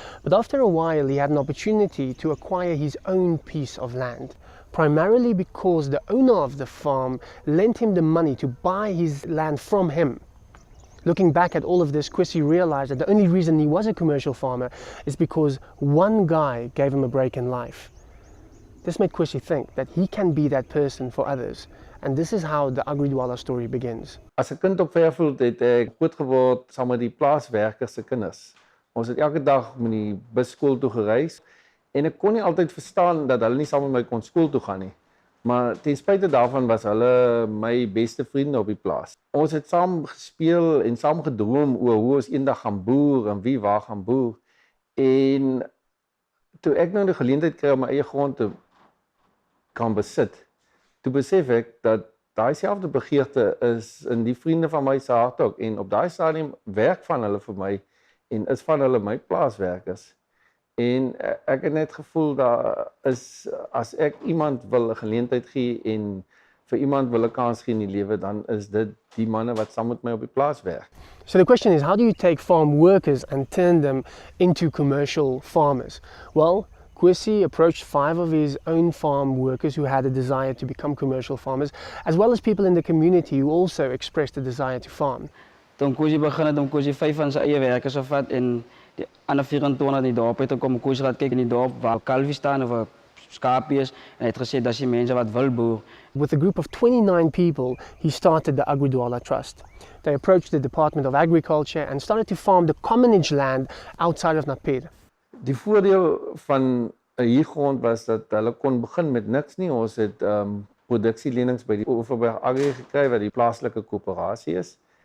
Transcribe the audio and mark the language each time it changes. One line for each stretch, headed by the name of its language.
English: But after a while, he had an opportunity to acquire his own piece of land, primarily because the owner of the farm lent him the money to buy his land from him. Looking back at all of this, Kwesi realized that the only reason he was a commercial farmer is because one guy gave him a break in life. This made Kwesi think that he can be that person for others. And this is how the Agri Dwala story begins.
Afrikaans: As 'n kind op Fairfield het ek groot geword saam met die plaaswerkers se kinders. Ons het elke dag met die bus skool toe gereis en ek kon nie altyd verstaan dat hulle nie saam met my kon skool toe gaan nie. Maar ten spyte daarvan was hulle my beste vriende op die plaas. Ons het saam gespeel en saam gedroom oor hoe ons eendag gaan boer en wie waar gaan boer. En toe ek nou die geleentheid kry om my eie grond te kan besit, toe besef ek dat daai selfde begeerte is in die vriende van my se hart ook. En op daai stadium werk van hulle vir my en is van hulle my plaaswerkers. En ek het net gevoel daar is, as ek iemand wil 'n geleentheid gee en vir iemand wil 'n kans gee in die lewe, dan is dit die manne wat saam met my op die plaas werk.
English: So the question is, how do you take farm workers and turn them into commercial farmers? Well, Kwesi approached 5 of his own farm workers who had a desire to become commercial farmers, as well as people in the community who also expressed a desire to farm.
Afrikaans: Toen Kwesi begin het om Kwesi 5 van sy eie werkers te vat en die ander 24 in die dorp het gekom. Kwesi het kyk in die dorp waar kalfie staan of 'n skaapie is en hy het gesê dat die mense wat wil boer.
English: With a group of 29 people, he started the Agri Dwala Trust. They approached the Department of Agriculture and started to farm the commonage land outside of Napier.
Afrikaans: Die voordeel van 'n huurgrond was dat hulle kon begin met niks nie. Ons het produksielenings by die Oeverberg Agri gekry wat die plaaslike koöperasie is.